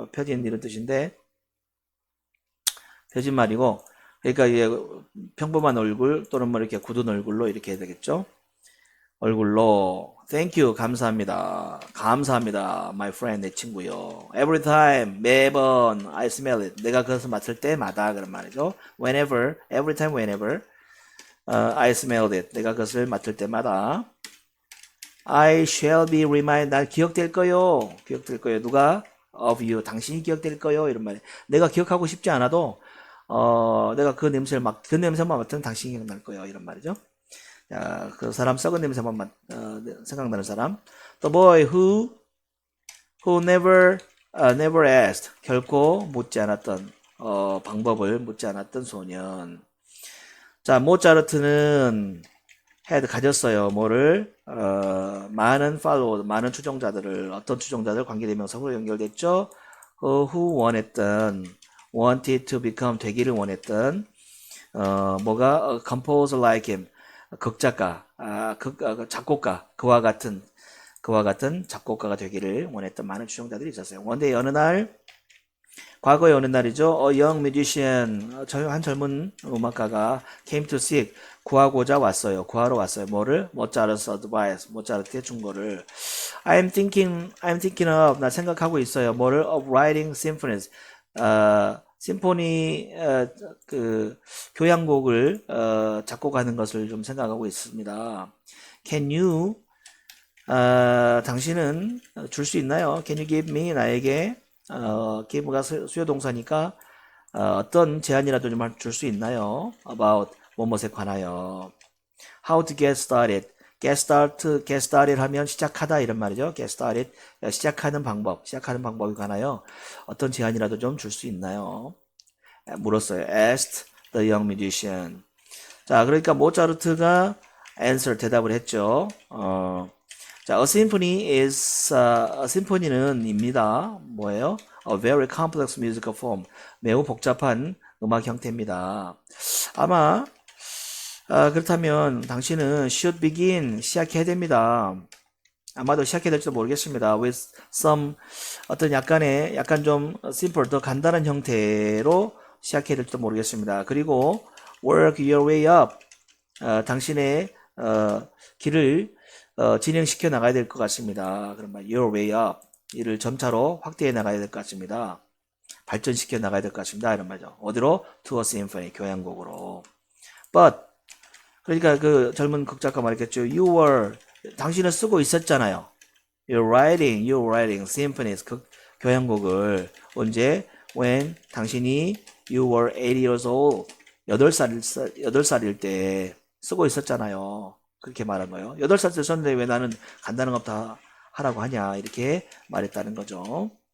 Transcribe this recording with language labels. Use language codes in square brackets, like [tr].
[ko] 펴진 이런 뜻인데 펴진 말이고, 그러니까 이게 평범한 얼굴 또는 뭐 이렇게 굳은 얼굴로 이렇게 해야 되겠죠. 얼굴로 [en] thank you, [ko] 감사합니다. 감사합니다, [en] my friend, [ko] 내 친구요. [en] Every time, [ko] 매번 [en] I smell it, [ko] 내가 그것을 맡을 때마다 그런 말이죠. Whenever, every time, [en] whenever I smelled it, [ko] 내가 그것을 맡을 때마다 [en] I shall be reminded, [ko] 날 기억될 거요. 기억될 거요. 누가? Of you, 당신이 기억될 거요. 이런 말이에요. 내가 기억하고 싶지 않아도 내가 그 냄새만 맡으면 당신이 기억날 거요. 이런 말이죠. 자, 그 사람 썩은 냄새만 생각나는 사람. [en] The boy who never asked, [ko] 결코 묻지 않았던 방법을 묻지 않았던 소년. 자, 모차르트는 가졌어요. 뭐를? 많은 많은 추종자들을, 어떤 추종자들 관계대명사로 연결됐죠? [en] who wanted to become, 되기를 원했던, 뭐가? composer like him, [ko] 극작가, 작곡가, 그와 같은 작곡가가 되기를 원했던 많은 추종자들이 있었어요. 원데이 어느 날, 과거의 어느 날이죠. [en] A young musician, [ko] 한 젊은 음악가가 [en] came to seek, [ko] 구하러 왔어요. 뭐를? 모차르트's advice, 모차르트의 충고를. [en] I'm thinking of, [ko] 나 생각하고 있어요. 뭐를? [en] Of writing symphonies, [ko] 심포니, 그, 교향곡을, 작곡하는 것을 좀 생각하고 있습니다. Can you, 당신은 줄 수 있나요? [en] Can you give me, [ko] 나에게, give가 수요동사니까, 어떤 제안이라도 좀 줄 수 있나요? About, 뭐뭐에 관하여. [en] How to get started. get started [ko] 하면 시작하다 이런 말이죠. get started, 시작하는 방법에 관하여 어떤 제안이라도 좀 줄 수 있나요? 물었어요. [en] asked the young musician. [ko] 자, 그러니까 모차르트가 answer, 대답을 했죠. 자, [en] a symphony is, [ko] 심포니는 입니다. 뭐예요? [en] A very complex musical form. [ko] 매우 복잡한 음악 형태입니다. 아마 그렇다면 당신은 [en] should begin, [ko] 시작해야 됩니다. 아마도 시작해야 될지도 모르겠습니다. [en] with some, [ko] 어떤 약간 좀 simple, 더 간단한 형태로 시작해야 될지도 모르겠습니다. 그리고 [en] work your way up, [ko] 당신의 길을 진행시켜 나가야 될 것 같습니다. 그런 말, your way up, 이를 점차로 확대해 나가야 될 것 같습니다. 발전시켜 나가야 될 것 같습니다. 이런 말이죠. 어디로? [en] to a symphony, 교향곡으로. [ko] but, 그러니까 그 젊은 극작가 말했겠죠. 당신은 쓰고 있었잖아요. [en] You're writing symphonies, 교향곡을. [ko] 언제? [en] When [ko] 당신이 [en] you were 8 years old, [ko] 8살일 때 쓰고 있었잖아요. 그렇게 말한 거예요. 8살 때 썼는데 왜 나는 간단한 것부터 하라고 하냐, 이렇게 말했다는 거죠.